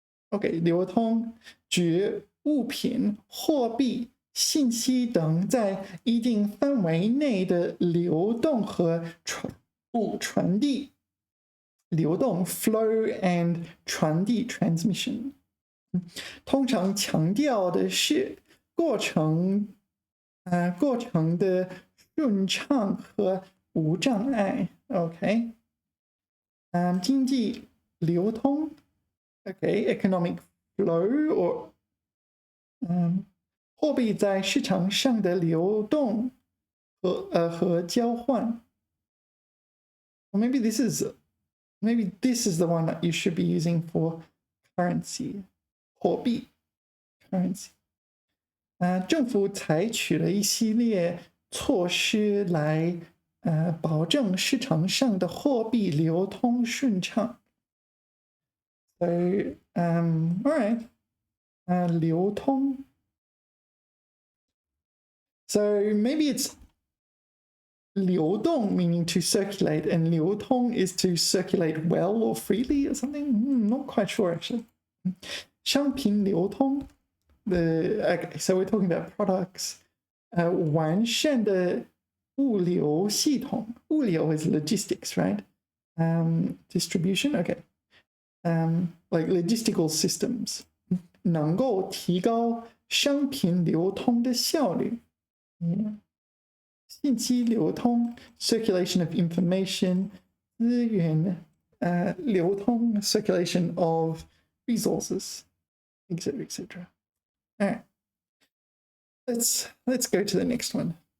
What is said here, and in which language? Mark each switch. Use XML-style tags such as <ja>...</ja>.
<zh>OK， 流通指物品、货币、信息等在一定范围内的流动和传递。</zh> <en>流动 flow and 传递 transmission。</en> <zh>通常强调的是过程的顺畅和无障碍。 OK， 经济流通 ，OK，</zh> <en>economic flow</en> <zh>or 货币在市场上的流动和交换。</zh> <en>Or maybe this is the one that you should be using for currency.</en> <zh>货币 currency。政府采取了一系列措施来保证市场上的货币流通顺畅。</zh> <en>So, all right. 流通。 So maybe it's 流动 meaning to circulate, and 流通 is to circulate well or freely or something. Not quite sure actually. 商品流通 okay, so we're talking about products.</en> <zh>完善的物流系统，物流</zh> <en>is logistics, right? Distribution, okay. Like logistical systems.</en> <zh>能够提高商品流通的效率。</zh> <en>信息流通 circulation of information. 资源流通 circulation of resources, etc., etc. All right. Let's go to the next one.</en>